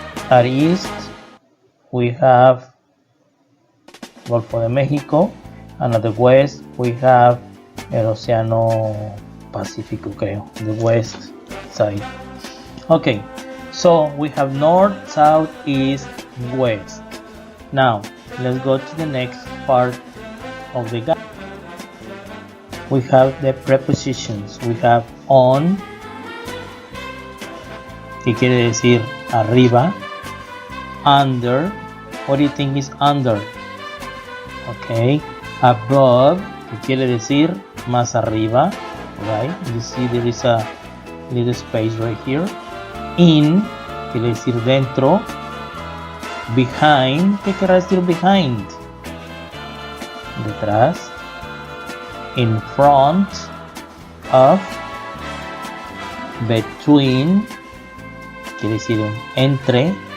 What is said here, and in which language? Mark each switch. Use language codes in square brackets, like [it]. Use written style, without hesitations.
[en] At east we have Golfo de México, and at the west we have el Océano Pacífico, [es] creo, [en] the west side. Okay, so we have north, south, east, west. Now let's go to the next part of the guide. We have the prepositions. We have on, [es] que quiere decir arriba. [en] Under, what do you think is under? Okay, above, [es] que quiere decir más arriba, [en] right? You see there is a little space right here. [es] In, quiere decir dentro. Behind, ¿qué quiere decir behind? Detrás. [en] In front of. Between, [es] quiere decir entre.